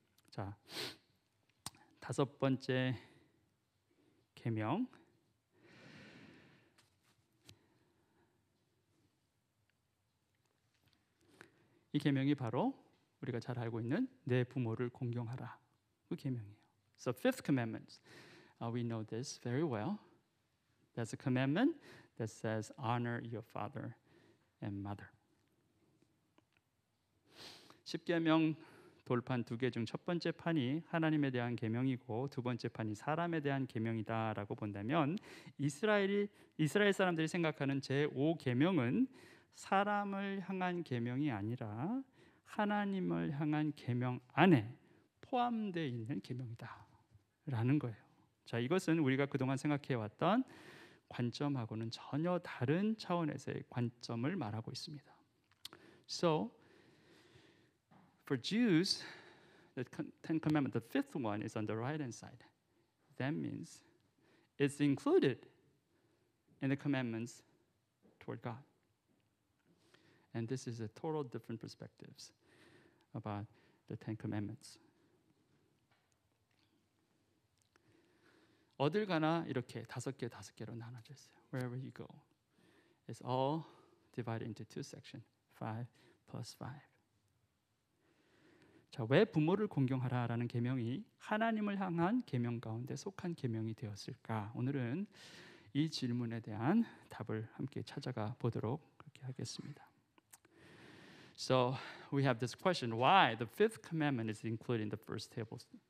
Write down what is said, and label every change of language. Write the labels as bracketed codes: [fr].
[ko] 자, 5번째 계명. 이 계명이 바로 우리가 잘 알고 있는 내 부모를 공경하라. 그 계명이에요. [en] So fifth commandment, we know this very well. That's a commandment that says honor your father and mother. [ko] 10계명 돌판 2개 중 첫 번째 판이 하나님에 대한 계명이고 두 번째 판이 사람에 대한 계명이다라고 본다면 이스라엘 사람들이 생각하는 제5계명은 사람을 향한 계명이 아니라 하나님을 향한 계명 안에 포함되어 있는 계명이다라는 거예요. 자, 이것은 우리가 그동안 생각해 왔던 관점하고는 전혀 다른 차원에서의 관점을 말하고 있습니다. [en] So for Jews, the Ten Commandments, the fifth one is on the right-hand side. That means it's included in the commandments toward God. And this is a total different perspectives about the Ten Commandments. [ko] 어딜 가나 이렇게 5개로 나눠져 있어요. [en] Wherever you go, it's all divided into 2 sections, 5 plus 5. [ko] 자, 왜 부모를 공경하라라는 계명이 하나님을 향한 계명 가운데 속한 계명이 되었을까? 오늘은 이 질문에 대한 답을 함께 찾아가 보도록 그렇게 하겠습니다. [en] So we have this question: why the fifth commandment is included in the first tablets?